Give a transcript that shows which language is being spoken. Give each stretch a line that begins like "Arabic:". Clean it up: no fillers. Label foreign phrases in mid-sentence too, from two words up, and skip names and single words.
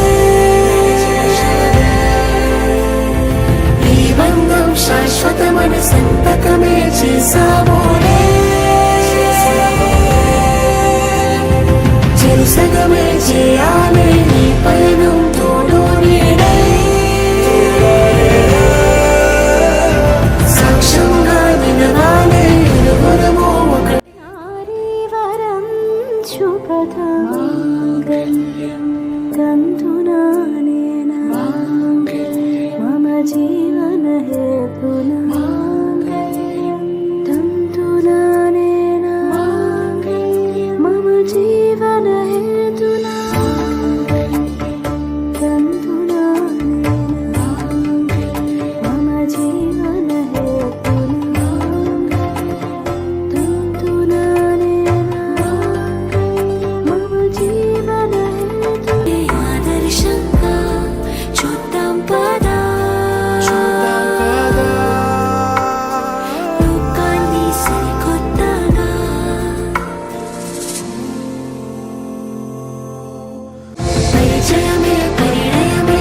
Telugu: ఈ బంధం శాశ్వతమని సంతకమే చేసామోనే చెరుసగమే చేయాలి ఈ పయనం తోడు నీడై సాక్ష్యంగా నిలవాలి ఇరువురము ఒక
Sanskrit: शुभमाङ्गल्यं तन्तुनानेन मम जीवनहेतुना तन्तुनानेन मम जीवनहेतुना तन्तुनानेन मम जीवनहेतुना तन्तुनानेन मम जीवनहेतुना
Telugu: आदर्शंगा చూద్దాం పదా లోకాన్ని సరికొత్తగా పరిచయమే పరిణయం